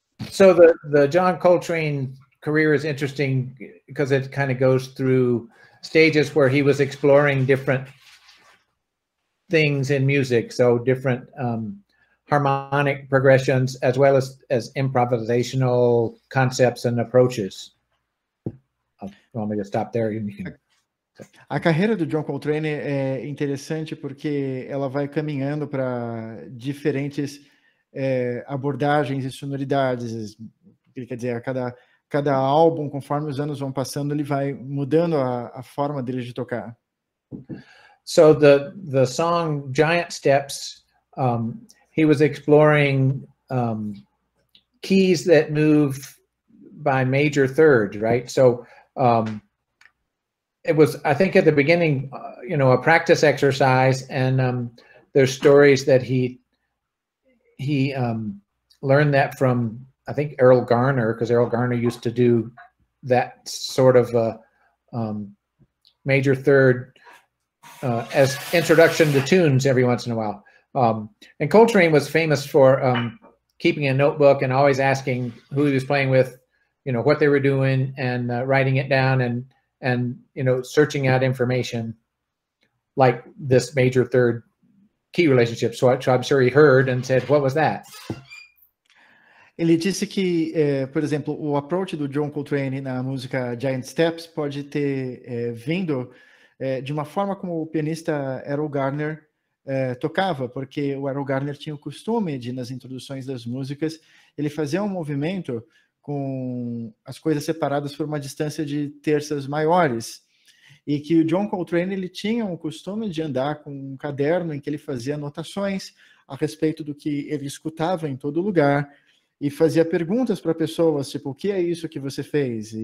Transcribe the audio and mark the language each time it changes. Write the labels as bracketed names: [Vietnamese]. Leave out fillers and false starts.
[English] So the John Coltrane career is interesting because it kind of goes through stages where he was exploring different things in music, so different harmonic progressions as well as improvisational concepts and approaches. You want me to stop there? [Portuguese] A carreira do John Coltrane é interessante porque ela vai caminhando para diferentes abordagens e sonoridades. Quer dizer, a cada álbum, conforme os anos vão passando, ele vai mudando a forma dele de tocar. [English] So the song Giant Steps, he was exploring keys that move by major thirds, right? So it was, I think at the beginning, a practice exercise, and there's stories that he learned that from, I think, Errol Garner, because Errol Garner used to do that sort of major third as introduction to tunes every once in a while. And Coltrane was famous for keeping a notebook and always asking who he was playing with, what they were doing, and writing it down, and searching out information like this major third key relationship. So I'm sure he heard and said, what was that? [Portuguese] Ele disse que, por exemplo, o approach do John Coltrane na música Giant Steps pode ter vindo de uma forma como o pianista Errol Garner tocava, porque o Errol Garner tinha o costume de, nas introduções das músicas, ele fazia um movimento com as coisas separadas por uma distância de terças maiores, e que o John Coltrane ele tinha o costume de andar com um caderno em que ele fazia anotações a respeito do que ele escutava em todo lugar, e fazia perguntas para pessoas, tipo, o que é isso que você fez?